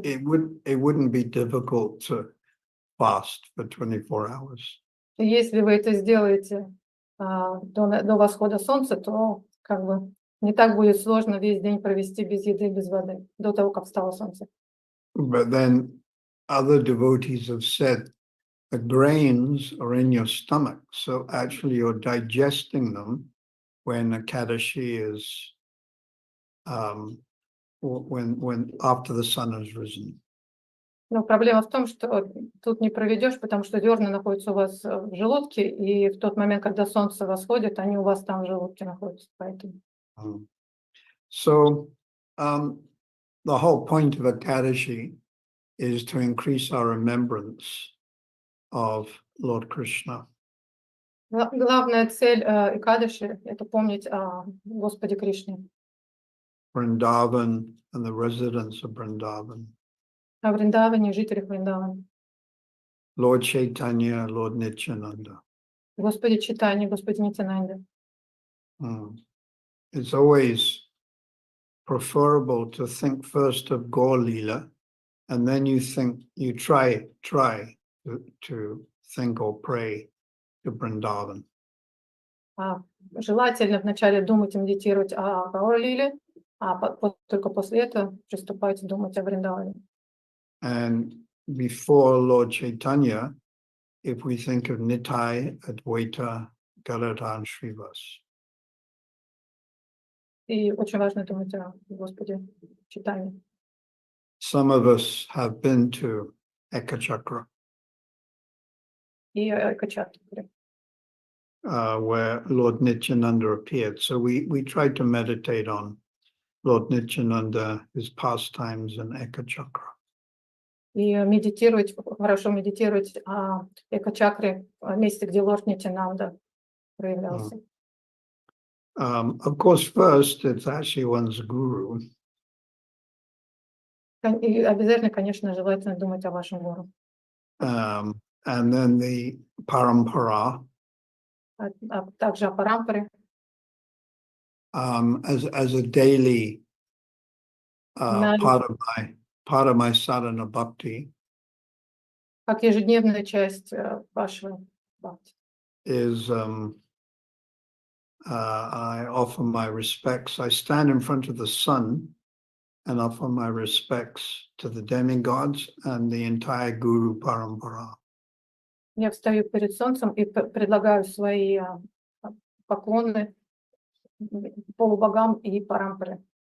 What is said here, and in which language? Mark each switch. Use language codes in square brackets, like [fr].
[en] it wouldn't be difficult to fast for 24 hours. [ru] И если вы это сделаете до восхода солнца, то как бы не так будет сложно весь день провести без еды, без воды, до того, как встало солнце. [en] But then other devotees have said the grains are in your stomach, so actually you're digesting them when Ekadashi is when after the sun has risen. [ru] Но проблема в том, что тут не проведешь, потому что зерна находятся у вас в желудке, и в тот момент, когда солнце восходит, они у вас там в желудке находятся. Поэтому. [en] So the whole point of Ekadashi is to increase our remembrance of Lord Krishna. [ru] Главная цель Экадаши – это помнить о Господе Кришне. [en] Vrindavan and the residents of Vrindavan. [ru] О Вриндаване, жителях Вриндавана. [en] Lord Chaitanya, Lord Nityananda. [ru] Господи Чайтанья, Господи Нитянанде. [en] It's always preferable to think first of Gaur Leela, and then you try to think or pray to Vrindavan. [ru] Желательно вначале думать и медитировать о Гаур-лиле, только после этого приступать думать о Вриндаване. [en] And before Lord Chaitanya, if we think of Nitai, Advaita, Gadadhar, and Srivas. [ru] И очень важно думать о Господе Чайтанье. [en] Some of us have been to Ekachakra, [ru] И Экачакре, [en] where Lord Nityananda appeared. So we tried to meditate on Lord Nityananda, his pastimes in Ekachakra. [ru] И медитировать, хорошо медитировать о Экачакре, месте, где Лорд Нитянанда проявлялся. [en] Of course, first, it's actually one's guru. [ru] И обязательно, конечно, желательно думать о вашем гуру. [en] And then the parampara, [ru] А также о парампаре, [en] as a daily [ru] на- [en] part of my sadhana bhakti [ru] как ежедневная часть вашего бхакти. [en] is I offer my respects. I stand in front of the sun and offer my respects to the demigods and the entire Guru Parampara. [ru] Я встаю перед солнцем и предлагаю свои поклоны полубогам и парампаре.